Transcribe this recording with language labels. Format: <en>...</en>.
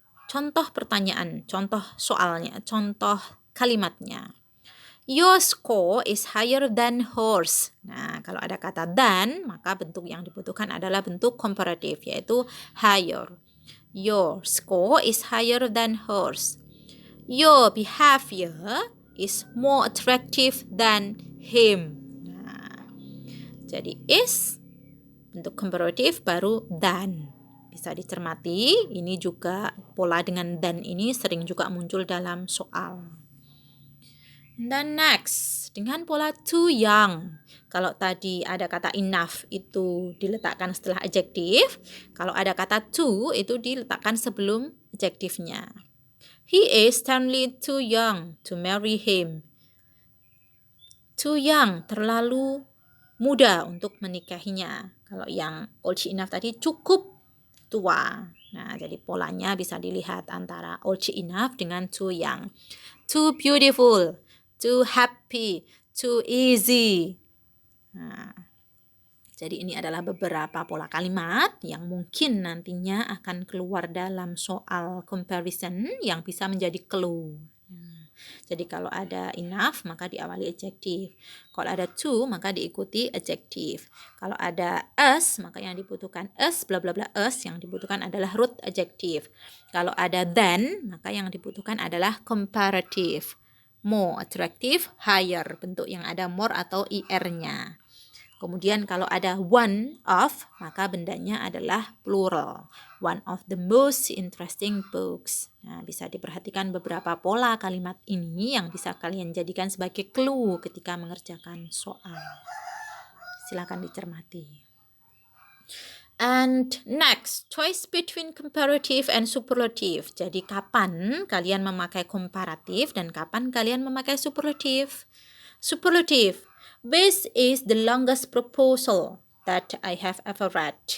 <id>Contoh pertanyaan, contoh soalnya, contoh kalimatnya.</id> <en>Your score is higher than hers.</en> <id>Nah, kalau ada kata than, maka bentuk yang dibutuhkan adalah bentuk komparatif, yaitu higher.</id> <en>Your score is higher than hers. Your behavior is more attractive than him.</en> <id>Nah, jadi is bentuk komparatif baru than. Bisa dicermati, ini juga pola dengan than ini sering juga muncul dalam soal. Dan next, dengan pola too young. Kalau tadi ada kata enough itu diletakkan setelah adjektif, kalau ada kata too itu diletakkan sebelum adjektifnya.</id> <en>He is certainly too young to marry him.</en> <id>Too young, terlalu muda untuk menikahinya. Kalau yang old enough tadi cukup tua. Nah, jadi polanya bisa dilihat antara old enough dengan too young. Too beautiful, too happy,</id> <en>too easy.</en> <id>Nah, jadi ini adalah beberapa pola kalimat yang mungkin nantinya akan keluar dalam soal comparison yang bisa menjadi clue. Jadi kalau ada enough maka diawali adjektif. Kalau ada to maka diikuti adjektif. Kalau ada us maka yang dibutuhkan us bla bla bla us, yang dibutuhkan adalah root adjektif. Kalau ada than maka yang dibutuhkan adalah comparative. More attractive, higher, bentuk yang ada more atau ir-nya. Kemudian kalau ada one of, maka bendanya adalah plural.</id> <en>One of the most interesting books.</en> <id>Nah, bisa diperhatikan beberapa pola kalimat ini yang bisa kalian jadikan sebagai clue ketika mengerjakan soal. Silakan dicermati.</id> <en>And next, choice between comparative and superlative.</en> <id>Jadi kapan kalian memakai komparatif dan kapan kalian memakai superlative? Superlative.</id> <en>This is the longest proposal that I have ever read.</en>